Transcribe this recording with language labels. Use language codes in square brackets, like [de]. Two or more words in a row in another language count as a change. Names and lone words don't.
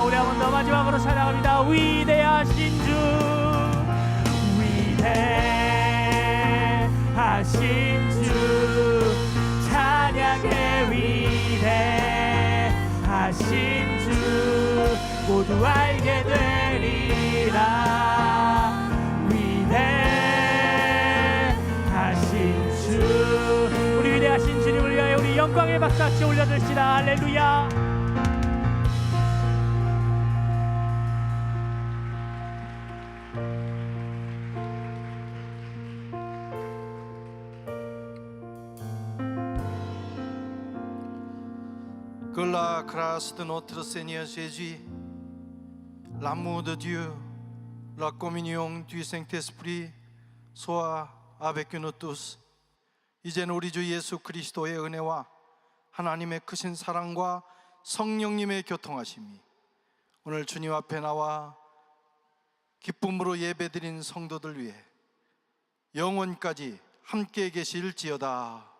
[ko] 우리 한 번 더 마지막으로 찬양합니다. 위대하신 주, 위대하신 주, 찬양의 위대하신 주, 모두 알게 되리라. 위대하신 주. 우리 위대하신 주님을 위하여 우리 영광의 박수같이 올려드립시다. 할렐루야. [fr] Que la grâce de notre Seigneur Jésus, l'amour de Dieu, la communion du Saint-Esprit soit avec nous tous. [ko] 이제는 우리 주 예수 그리스도의 은혜와 하나님의 크신 사랑과 성령님의 교통하심이 오늘 주님 앞에 나와 기쁨으로 예배드린 성도들 위해 영원까지 함께 계실지어다.